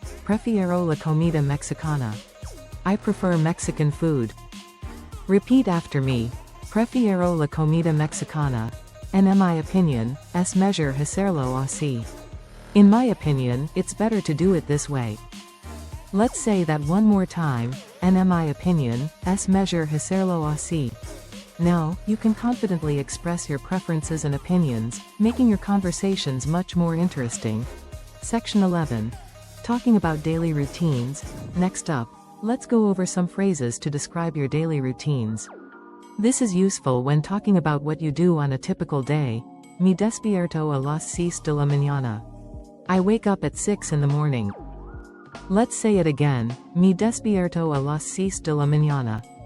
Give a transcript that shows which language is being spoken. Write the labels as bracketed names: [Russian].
[Spanish] Prefiero la comida mexicana. [English] I prefer Mexican food. Repeat after me. [Spanish] Prefiero la comida mexicana. [English] And in my opinion, [Spanish] es mejor hacerlo así. [English] In my opinion, it's better to do it this way. Let's say that one more time. And in my opinion, [Spanish] es mejor hacerlo así. [English] Now, you can confidently express your preferences and opinions, making your conversations much more interesting. Section 11. Talking about daily routines. Next up, let's go over some phrases to describe your daily routines. This is useful when talking about what you do on a typical day. [Spanish] Me despierto a las 6 de la mañana. [English] I wake up at 6 in the morning. Let's say it again. [Spanish] Me despierto a las 6 de la mañana.